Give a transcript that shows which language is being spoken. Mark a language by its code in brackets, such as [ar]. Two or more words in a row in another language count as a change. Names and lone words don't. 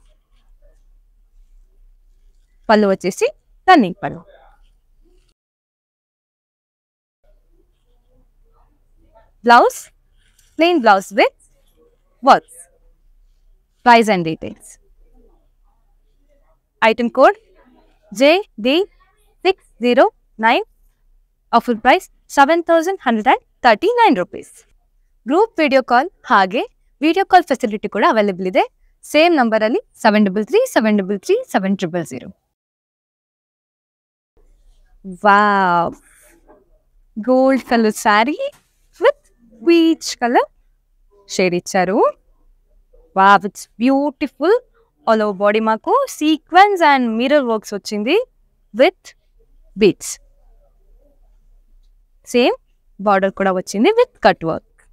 [te] పళ్ళు వచ్చేసి రన్నింగ్ పళ్ళు. [en] Blouse plain blouse with works. Price and details. Item code JD609. Offer price 7,139 rupees. group video call [kn] ಹಾಗೆ [en] video call facility [kn] ಕೂಡ ಅವೈಲೇಬಲ್ ಇದೆ. ಸೇಮ್ ನಂಬರಲ್ಲಿ 733-733-700. [en] Wow, gold colour saree with peach colour shade ఇచ్చారు. Wow, it's beautiful. all over body [te] మాకు [en] sequence and mirror works [te] వచ్చింది [en] with beats. same border [te] కూడా వచ్చింది [en] with cut work.